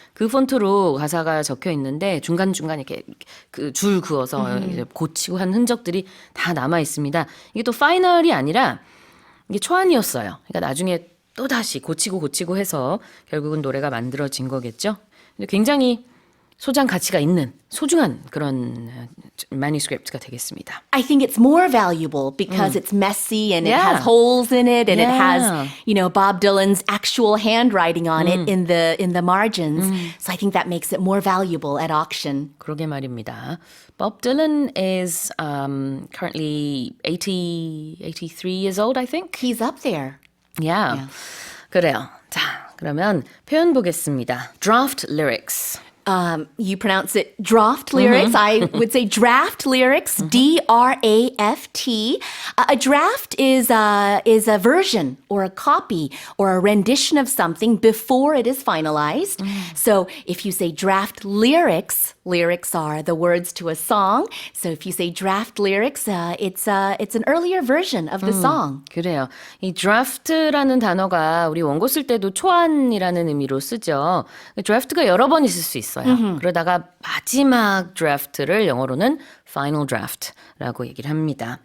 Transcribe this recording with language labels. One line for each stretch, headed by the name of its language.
Korean: 그 폰트로 가사가 적혀 있는데 중간중간 이렇게 그 줄 그어서 이제 고치고 한 흔적들이 다 남아 있습니다. 이게 또 파이널이 아니라 이게 초안이었어요. 그러니까 나중에 또 다시 고치고 해서 결국은 노래가 만들어진 거겠죠. 근데 굉장히 소장 가치가 있는 소중한 그런 manuscript가 되겠습니다.
English: I think it's more valuable because it's messy and it Yeah. has holes in it and it has, Yeah. Bob Dylan's actual handwriting on it in the margins. So I think that makes it more valuable at auction.
Korean: 그러게 말입니다.
English: Bob Dylan is currently 83 years old, I think. He's up there.
Korean: Yeah. 그래요. 자, 그러면 표현 보겠습니다.
English: Draft lyrics. You pronounce it draft lyrics. I would say draft lyrics. D-R-A-F-T. A draft is a version or a copy or a rendition of something before it is finalized. So if you say draft lyrics, lyrics are the words to a song. So if you say draft lyrics, it's an earlier version of the song.
Korean: 그래요. 이 draft라는 단어가 우리 원고 쓸 때도 초안이라는 의미로 쓰죠. draft가 여러 번 있을 수 있어요. 그러다가 마지막 draft를 영어로는 final draft라고 얘기를 합니다.